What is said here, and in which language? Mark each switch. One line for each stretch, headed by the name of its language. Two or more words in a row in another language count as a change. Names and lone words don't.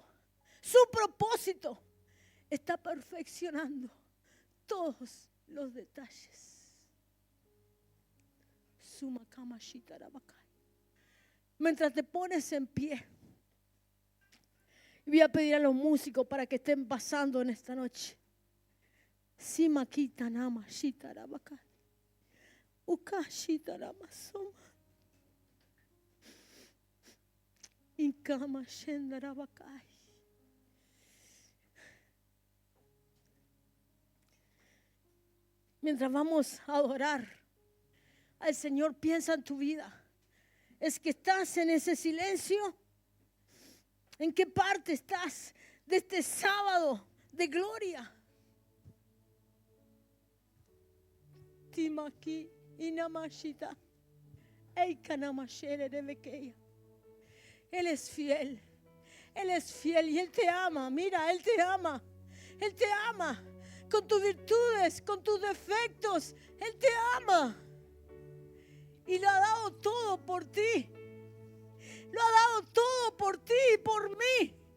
Spanish: Su propósito está perfeccionando todos los detalles. Mientras te pones en pie, voy a pedir a los músicos para que estén pasando en esta noche. Simakita nama shitarabakai. Ukashitaramasoma. Inkama shendarabakai. Mientras vamos a adorar al Señor, piensa en tu vida. ¿Es que estás en ese silencio? ¿En qué parte estás de este sábado de gloria? Timaki inamashita. Eikanamashere rebekeya. Él es fiel. Él es fiel y Él te ama. Mira, Él te ama. Él te ama. Con tus virtudes, con tus defectos. Él te ama. Y lo ha dado todo por ti. Lo ha dado todo por ti y por mí.